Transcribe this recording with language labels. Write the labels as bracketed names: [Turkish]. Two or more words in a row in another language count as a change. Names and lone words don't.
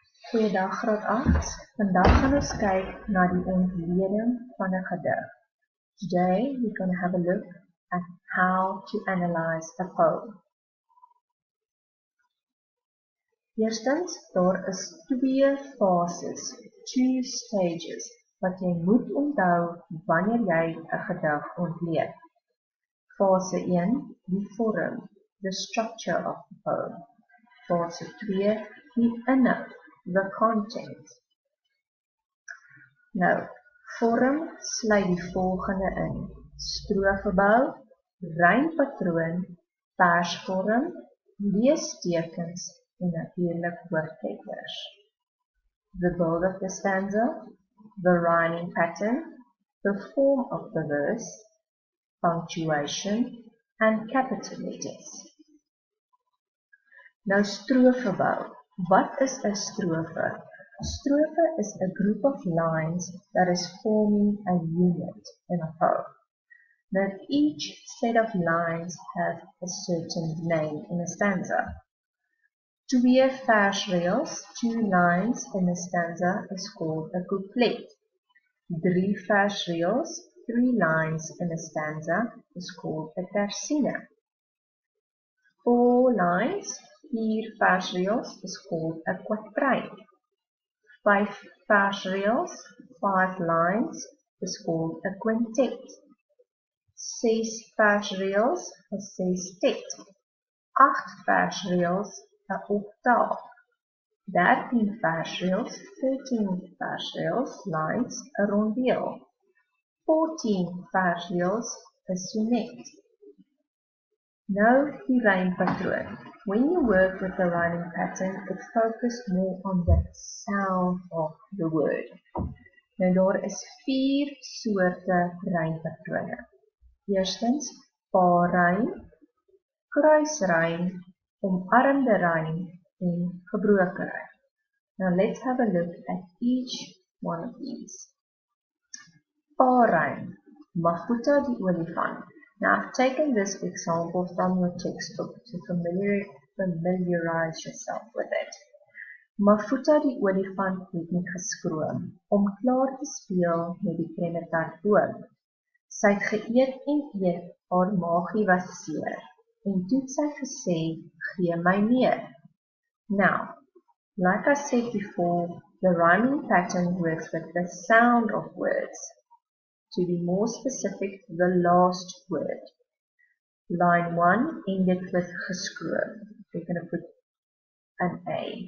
[Afrikaans] Goeiedag graad 8. Vandag gaan ons kyk na die ontleding van 'n gedig. [English] Today we're going to have a look at how to analyze a poem. [Afrikaans] Eerstens, daar is twee fases, [English] two stages, [Afrikaans] wat jy moet onthou wanneer jy 'n gedig ontleed. Fase 1, die vorm, [English] the structure of the poem. [Afrikaans] Fase 2, die inhoud, [English] the content. [Afrikaans] Nou, vorm sluit die volgende in: strofebou, rympatroon, persvorm, leestekens en natuurlik woordletters. [English] The build of the stanza, the rhyming pattern, the form of the verse, punctuation, and capital letters. [Afrikaans] Nou strofebou. Wat is 'n strofe? [English] A strofe is a group of lines that is forming a unit in a poem. Now each set of lines have a certain name in a stanza. [Afrikaans] Twee versreëls, [English] two lines in a stanza is called a couplet. [Afrikaans] Drie versreëls, [English] three lines in a stanza is called a tersine. 4 lines, 4 versreëls is called a quatrain. 5 versreëls, 5 lines is called a quintet. [Afrikaans] 6 versreëls, 'n sestet. 8 versreëls, 'n oktaaf. 13 versreëls, 13 versreëls, lines, 'n rondeel. 14 versreëls, 'n sonnet. [English] Now the rhyme pattern. When you work with the rhyming pattern, it focuses more on the sound of the word. [Afrikaans] Nou daar is 4 soorte rympatrone. Eerstens, paarrym, kruisrym, omarmde rym en gebroke rym. [English] Now let's have a look at each one of these. [Afrikaans] Paarrym, Mafuta die olifant. [English] Now I've taken this example from your textbook to familiarize yourself with it. [Afrikaans] Mafuta die olifant het nie geskroom om klaar te speel met die kremmertaartboom. Sy het geëet en eet, haar maagie was seer, en toe het sy gesê, gee my meer. [English] Now, like I said before, the rhyming pattern works with the sound of words. To be more specific, the last word. Line 1 ended with geskroom. We're going to put an A.